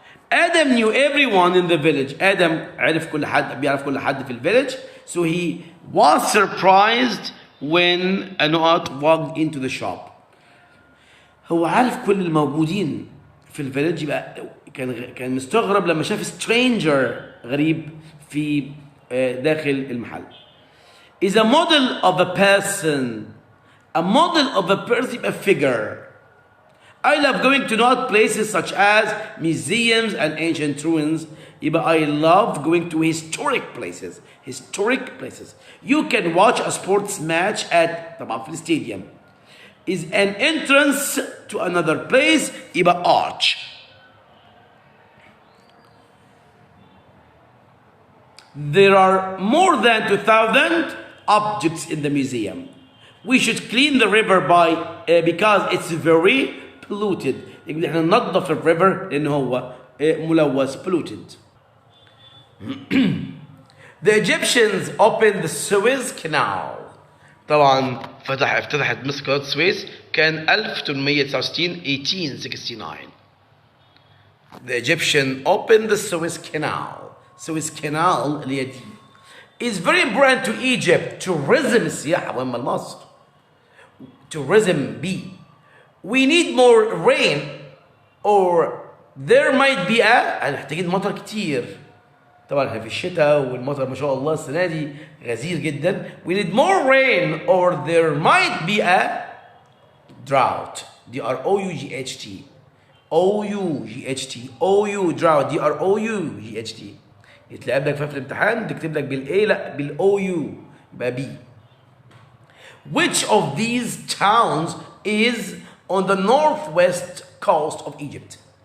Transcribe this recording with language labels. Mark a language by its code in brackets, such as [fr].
[en] Adam knew everyone in the village. [ar] آدم بيعرف كل حد في الفيلج. [en] So he was surprised when Anot walked into the shop. [ar] هو عارف كل الموجودين في الفيلج، يبقى كان مستغرب لما شاف سترينجر غريب في داخل المحل. [en] Is a model of a person. A model of a person يبقى figure. I love going to not places such as museums and ancient ruins. يبقى I love going to historic places. Historic places. You can watch a sports match at [ar] طبعا في الستاديوم. [en] Is an entrance to another place يبقى arch. There are more than 2,000 objects in the museum. We should clean the river because it's very polluted. [ar] يبقى احنا ننظف الريفر لأنه هو ملوث polluted. [en] The Egyptians opened the Suez Canal. [ar] طبعا افتتحت مصر قناة السويس كان 1869 1869. [en] The Egyptian opened the Suez Canal. Suez Canal [ar] اللي هي دي [en] is very important to Egypt. [ar] tourism السياحة مهمة لمصر. [en] tourism B. We need more rain or there might be [ar] محتاجين مطر كتير. طبعا احنا في الشتاء والمطر ما شاء الله السنة دي غزير جدا. [en] We need more rain or there might be a drought. D-R-O-U-G-H-T. O-U-G-H-T. O-U drought. D-R-O-U-G-H-T. [ar] يتلعب لك في الامتحان تكتب لك بالاي لا بالاو يو يبقى بي. [en] Which of these towns is on the northwest coast of Egypt?